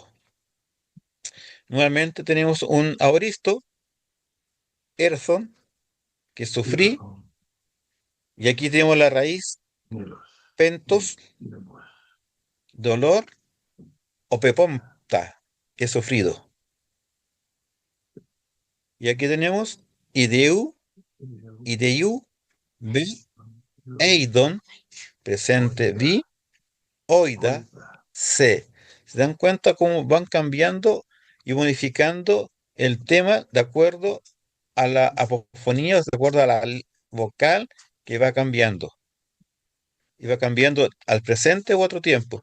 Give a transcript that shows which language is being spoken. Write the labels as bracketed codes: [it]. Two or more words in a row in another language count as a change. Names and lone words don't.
[es] Nuevamente tenemos un aoristo, erzon, que sufrí, y aquí tenemos la raíz, pentos, dolor, o peponta, que he sufrido. Y aquí tenemos ideu, ideiu, vi, eidon, presente vi, oida, se. ¿Se dan cuenta cómo van cambiando y modificando el tema de acuerdo a la apofonía, o de acuerdo a la vocal que va cambiando. Y va cambiando al presente u otro tiempo.